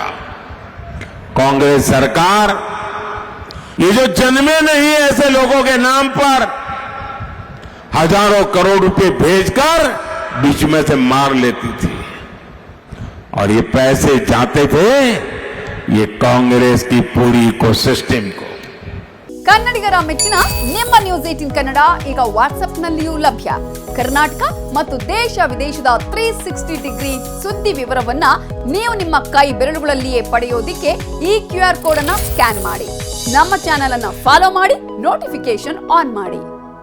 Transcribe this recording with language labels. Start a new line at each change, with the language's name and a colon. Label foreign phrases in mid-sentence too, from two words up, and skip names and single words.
Hindi: कांग्रेस सरकार ये जो जन्मे नहीं ऐसे लोगों के नाम पर हजारों करोड़ रुपए भेजकर बीच में से मार लेती थी और ये पैसे जाते थे ये कांग्रेस की पूरी इकोसिस्टम को।
Kannada: ಕನ್ನಡಿಗರ ಮೆಚ್ಚಿನ ನಿಮ್ಮ ನ್ಯೂಸ್ 18 ಕನ್ನಡ ಈಗ ವಾಟ್ಸ್ಆಪ್ನಲ್ಲಿಯೂ ಲಭ್ಯ. ಕರ್ನಾಟಕ ಮತ್ತು ದೇಶ ವಿದೇಶದ 360 ಡಿಗ್ರಿ ಸುದ್ದಿ ವಿವರವನ್ನ ನೀವು ನಿಮ್ಮ ಕೈ ಬೆರಳುಗಳಲ್ಲಿಯೇ ಪಡೆಯೋದಿಕ್ಕೆ ಈ QR ಕೋಡ್ ಅನ್ನು ಸ್ಕ್ಯಾನ್ ಮಾಡಿ. ನಮ್ಮ ಚಾನೆಲ್ ಅನ್ನು ಫಾಲೋ ಮಾಡಿ, ನೋಟಿಫಿಕೇಶನ್ ಆನ್ ಮಾಡಿ.